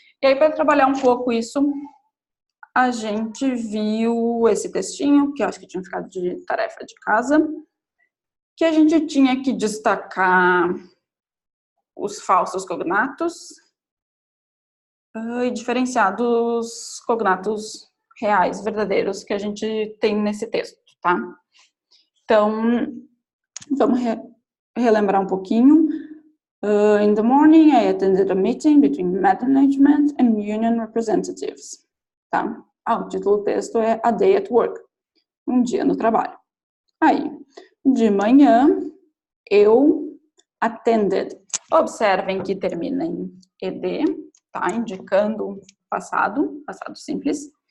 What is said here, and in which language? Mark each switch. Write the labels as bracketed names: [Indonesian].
[Portuguese] E aí, para trabalhar um pouco isso, a gente viu esse textinho, que eu acho que tinha ficado de tarefa de casa, que a gente tinha que destacar os falsos cognatos e diferenciar dos cognatos reais, verdadeiros, que a gente tem nesse texto, tá? Então, vamos relembrar um pouquinho. [English] In the morning, I attended a meeting between management and union representatives. [Portuguese] Tá? O título do texto é A Day at Work, um dia no trabalho. Aí, de manhã, eu attended. Observem que termina em ed, tá? Indicando passado simples.